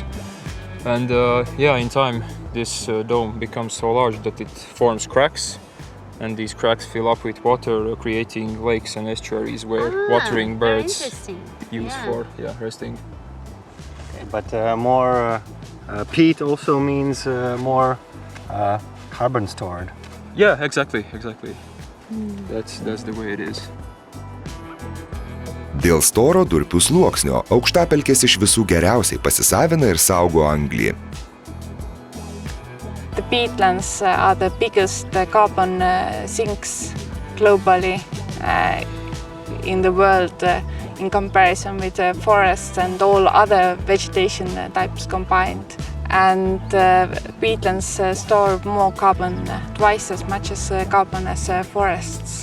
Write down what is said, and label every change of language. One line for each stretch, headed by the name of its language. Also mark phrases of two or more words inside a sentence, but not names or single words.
English: And yeah, in time this dome becomes so large that it forms cracks, and these cracks fill up with water, creating lakes and estuaries where watering birds use for resting. But more peat also means more carbon stored. Yeah, exactly. That's the way it is.
Lithuanian: Dėl storo durpių sluoksnio aukštapelkės iš visų geriausiai pasisavina ir saugo anglį.
English: The peatlands are the biggest carbon sinks globally in the world in comparison with forests and all other vegetation types combined. And peatlands store more carbon, twice as much as carbon as forests.